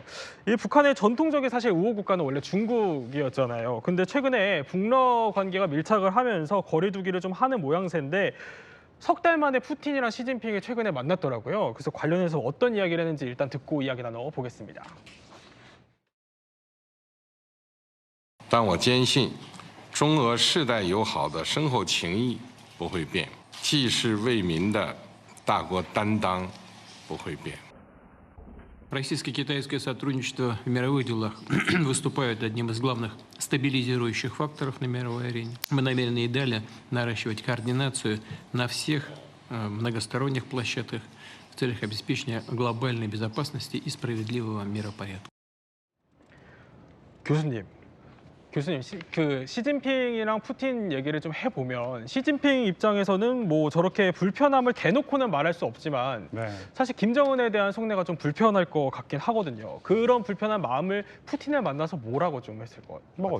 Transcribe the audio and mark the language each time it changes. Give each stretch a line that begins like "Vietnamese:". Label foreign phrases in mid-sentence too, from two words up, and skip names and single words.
Korean: 이 북한의 전통적인 사실 우호 국가는 원래 중국이었잖아요. 근데 최근에 북러 관계가 밀착을 하면서 거리두기를 좀 하는 모양새인데 석 달 만에 푸틴이랑 시진핑이 최근에 만났더라고요. 그래서 관련해서 어떤 이야기를 했는지 일단 듣고 이야기 나눠보겠습니다.
Chinese: 但我坚信，中俄世代友好的深厚情谊不会变，济世为民的大国担当不会变。
Russian: Российско-китайское сотрудничество в мировых делах выступает одним из главных стабилизирующих факторов на мировой арене. Мы намерены и далее наращивать координацию на всех многосторонних площадках в целях обеспечения глобальной безопасности и справедливого миропорядка.
Korean: 교수님, 그 시진핑이랑 푸틴 얘기를 좀 해보면 시진핑 입장에서는 뭐 저렇게 불편함을 대놓고는 말할 수 없지만 네. 사실 김정은에 대한 속내가 좀 불편할 것 같긴 하거든요. 그런 불편한 마음을 푸틴을 만나서 뭐라고 좀 했을 것 같아요?